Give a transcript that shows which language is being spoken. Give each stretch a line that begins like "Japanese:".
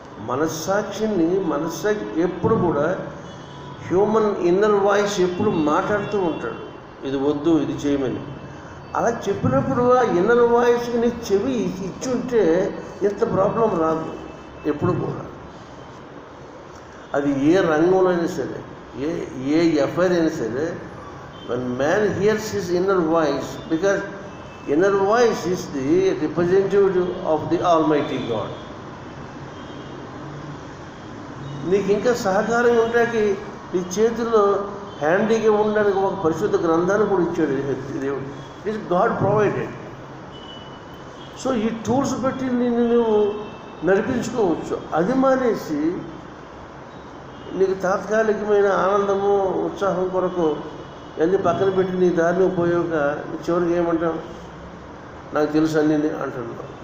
Telugu: మనస్సాక్షి ఎప్పుడు కూడా హ్యూమన్ ఇన్నర్ వాయిస్ ఎప్పుడు మాట్లాడుతూ ఉంటాడు, ఇది వద్దు ఇది చేయమని. అలా చెప్పినప్పుడు ఆ ఇన్నర్ వాయిస్కి నీ చెవి ఇచ్చుంటే ఇంత ప్రాబ్లం రాదు ఎప్పుడు కూడా. అది ఏ రంగంలో అయినా సరే,
English: ఏ ఎఫ్ఐఆర్ అయినా సరే, when man hears his inner voice, because inner voice is the representative of the Almighty God.
Telugu: నీకు ఇంకా సహకారంగా ఉంటాకి నీ చేతుల్లో హ్యాండీగా ఉండడానికి ఒక పరిశుద్ధ గ్రంథాన్ని కూడా ఇచ్చాడు దేవుడు.
English: It is God provided.
Telugu: So ఈ టూల్స్ బట్టి నిన్ను నువ్వు నడిపించుకోవచ్చు. అది మానేసి నీకు తాత్కాలికమైన ఆనందము ఉత్సాహం కొరకు అన్నీ పక్కన పెట్టి నీ దారిని పోయాక చివరికి ఏమంటాం, నాకు తెలుసు అని అంటున్నావు.